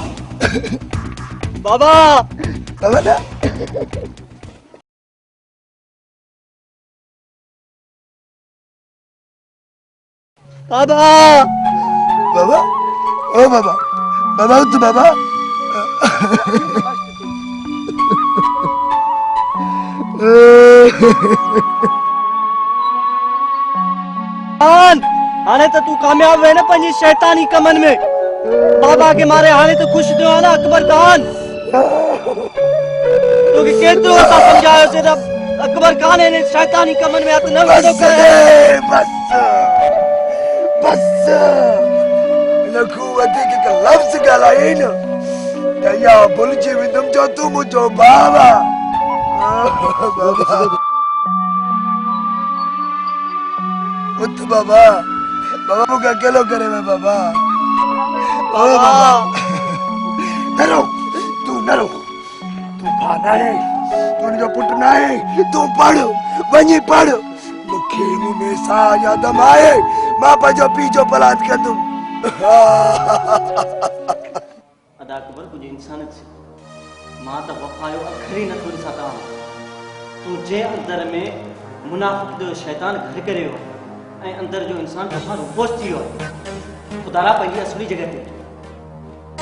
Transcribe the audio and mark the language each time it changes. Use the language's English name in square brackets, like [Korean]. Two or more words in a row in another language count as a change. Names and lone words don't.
[Sindhi] बाबा बाबा ना बाबा बाबा ओ बाबा बाबा उठ बाबा हाणे त तू कामयाब है न पंहिंजी शैतानी कमन में बाबा के मारे हाणे त खुश थियो ना अकबर खान तोखे केतिरो असां सम्झायोसीं त अकबर खान हिन शैतानी कमन में हथ न विझो करे बस बस लखू वधीक हिकु लफ़्ज़ ॻाल्हायई न त इहा भुलिजी वेंदुमि जो तूं मुंहिंजो बाबा उठ बाबा बाबा मूंखे अकेलो करे वे बाबा ओ बाबा न रो तू न रो तू भाउ न आहे तू हुनजो पुटु न आहे तू पढ़ वञी पढ़ मूंखे मुंहुं में साह या दम आहे मां पंहिंजो पीउ जो पलाद कंदुमि अदा अकबर कुझु इंसानियत सिखो मां त वफ़ा जो अखर ई नथो ॾिसां तव्हां तूं जंहिं अंदर में मुनाफ़िक़ जो शैतान घर करे वियो ऐं अंदर जो इंसान तोखां रुपोश थी वियो आहे ख़ुदा पंहिंजी असली जॻह ते